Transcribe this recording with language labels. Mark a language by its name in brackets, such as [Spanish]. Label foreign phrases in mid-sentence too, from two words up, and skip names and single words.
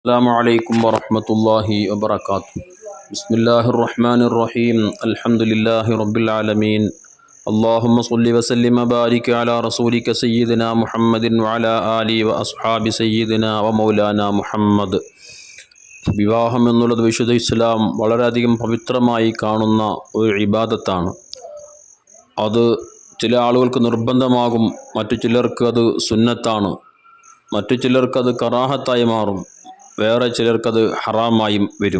[Arabic] السلام عليكم ورحمة الله وبركاته. بسم الله الرحمن الرحيم. الحمد لله رب العالمين. اللهم صل وسلم وبارك على رسولك سيدنا محمد وعلى آله وأصحاب سيدنا ومولانا മുഹമ്മദ്. [Malayalam] വിവാഹം എന്നുള്ളത് വിശുദ്ധ ഇസ്ലാം വളരെയധികം പവിത്രമായി കാണുന്ന ഒരു ഇബാദത്താണ്. അത് ചില ആളുകൾക്ക് നിർബന്ധമാകും, മറ്റു ചിലർക്ക് അത് സുന്നത്താണ്, മറ്റു ചിലർക്കത് കറാഹത്തായി മാറും, വേറെ ചിലർക്കത് ഹറാമായും വരും.